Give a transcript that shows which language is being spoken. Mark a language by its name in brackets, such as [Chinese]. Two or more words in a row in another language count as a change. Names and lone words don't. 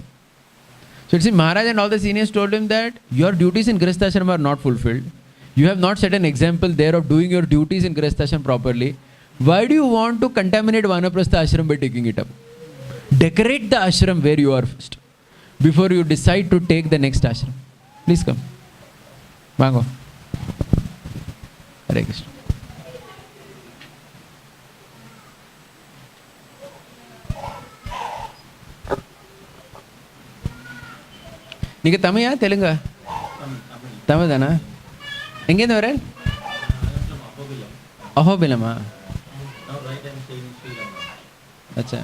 [English] So it seems Maharaj and all the seniors told him that your duties in grahastha ashram are not fulfilled. You have not set an example there of doing your duties in grahastha ashram properly. Why do you want to contaminate vanaprastha ashram by taking it up? Decorate the ashram where you are first, before you decide to take the next ashram. Please come. [Tamil] Vango. Hare Krishna. நீங்க தமிழா தெலுங்கா? தமிழ் தானா? எங்கேருந்து வர? அஹோபிலமா? அச்சா.